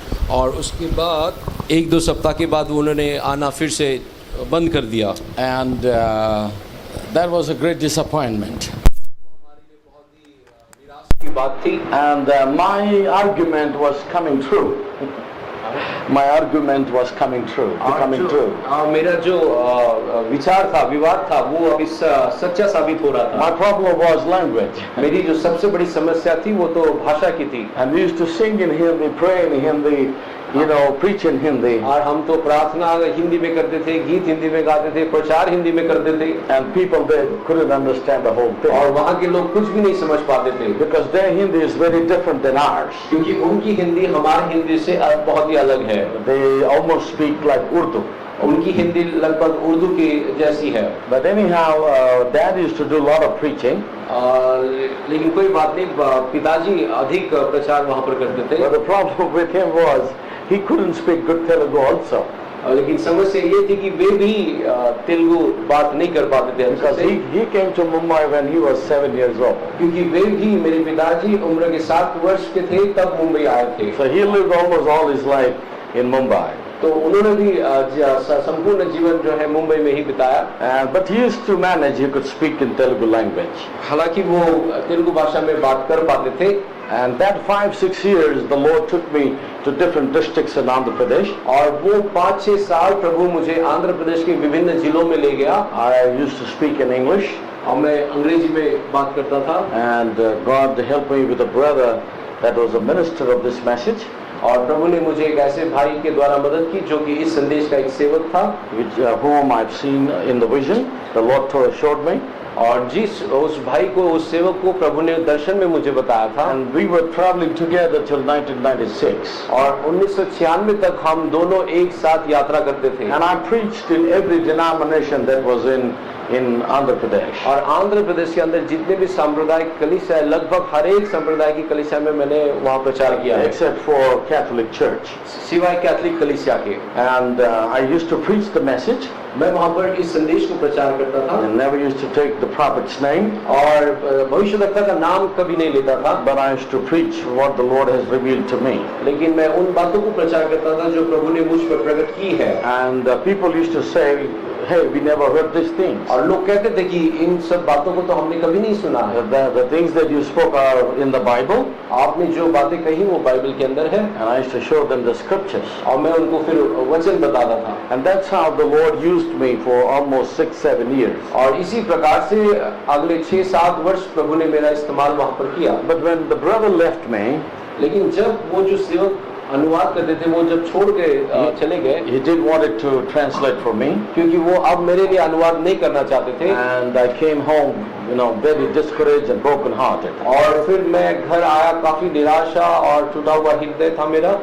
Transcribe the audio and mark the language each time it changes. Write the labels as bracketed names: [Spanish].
[Hindi] और उसके बाद 1-2 सप्ताह के बाद उन्होंने आना फिर से बंद कर दिया। [English] And that was a great disappointment. [Hindi] की बात थी। [English] And my argument was coming true. My argument was coming true. Becoming true. [Hindi] मेरा जो विचार था, विवाद था, वो अभी सच्चा साबित हो रहा था। [English] My problem was language. [Hindi] मेरी जो सबसे बड़ी समस्या थी वो तो भाषा की थी। [English] And we used to sing in Hindi, pray in Hindi, preach in Hindi. [Hindi] और हम तो प्रार्थना हिंदी में करते थे, गीत हिंदी में गाते थे, प्रचार हिंदी में करते थे। [English] And people there couldn't understand the whole thing. [Hindi] और वहाँ के लोग कुछ भी नहीं समझ पाते थे। [English] Because their Hindi is very different than ours. [Hindi] क्योंकि उनकी हिंदी हमारी हिंदी से बहुत ही अलग है। [English] They almost speak like Urdu. [Hindi] उनकी हिंदी लगभग उर्दू की जैसी है। [English] But anyhow, Dad used to do a lot of preaching. [Hindi] लेकिन कोई बात नहीं, पिताजी अधिक प्रचार वहाँ पर करते थे। [English] But the problem with him was he couldn't speak good Telugu also. [Hindi] लेकिन समस्या ये थी कि वे भी तेलुगु बात नहीं कर पाते थे। [English] Because he came to Mumbai when he was 7 years old. [Hindi] क्योंकि वे भी, मेरे पिताजी उम्र के 7 वर्ष के थे तब मुंबई आए थे। [English] So he lived almost all his life in Mumbai. [Hindi] तो उन्होंने भी संपूर्ण जीवन जो है मुंबई में ही बिताया। [English] But he used to manage, he could speak in Telugu language. [Hindi] हालांकि वो तेलुगु भाषा में बात कर पाते थे। [English] And that 5-6 years the Lord took me to different districts in Andhra Pradesh. [Hindi] और वो 5-6 साल प्रभु मुझे आंध्र प्रदेश के विभिन्न जिलों में ले गया। [English] I used to speak in English. [Hindi] और मैं अंग्रेजी में बात करता था। [English] And God helped me with a brother that was a minister of this message. [Hindi] और प्रभु ने मुझे एक ऐसे भाई के द्वारा मदद की जो कि इस संदेश का एक सेवक था। [English] Which whom I've seen in the vision, the Lord showed me. [Hindi] और उस भाई को, उस सेवक को प्रभु ने दर्शन में मुझे बताया था। [English] And we were traveling together till 1996. [Hindi] और 1996 तक हम दोनों एक साथ यात्रा करते थे। [English] And I preached in every denomination that was in Andhra Pradesh. [Hindi] और आंध्र प्रदेश के अंदर जितने भी सांप्रदायिक कलीसिया है, लगभग हर एक संप्रदाय की कलीसिया में मैंने वहाँ प्रचार किया है, [English] Except for Catholic Church. [Hindi] सिवाय कैथलिक कलीसिया के। [English] And I used to preach the message [Hindi] मैं वहाँ पर इस संदेश को प्रचार करता था [English] and never used to take the prophet's name, [Hindi] और भविष्यवक्ता का नाम कभी नहीं लेता था, [English] but I used to preach what the Lord has revealed to me. [Hindi] लेकिन मैं उन बातों को प्रचार करता था जो प्रभु ने मुझ पर प्रकट की है। [English] And people used to say, hey, we never heard these things. [Hindi] और लोग कहते थे कि इन सब बातों को तो हमने कभी नहीं सुना है। [English] The things that you spoke are in the Bible. [Hindi] आपने जो बातें कही वो बाइबल के अंदर है, [English] And I used to show them the scriptures. [Hindi] और मैं उनको फिर वचन बताता था। [English] And that's how the Lord used me for almost 6-7 years. [Hindi] और इसी प्रकार से अगले 6-7 वर्ष प्रभु ने मेरा इस्तेमाल वहाँ पर किया। [English] But when the brother left me, [Hindi] लेकिन जब वो जो सेवक अनुवाद करते थे वो जब छोड़ के चले गए, [English] he did wanted to translate for me. [Hindi] क्योंकि वो अब मेरे लिए अनुवाद नहीं करना चाहते थे, [English] And I came home, very discouraged and broken-hearted. [Hindi] और फिर मैं घर आया काफी निराशा और टूटा हुआ हृदय था मेरा,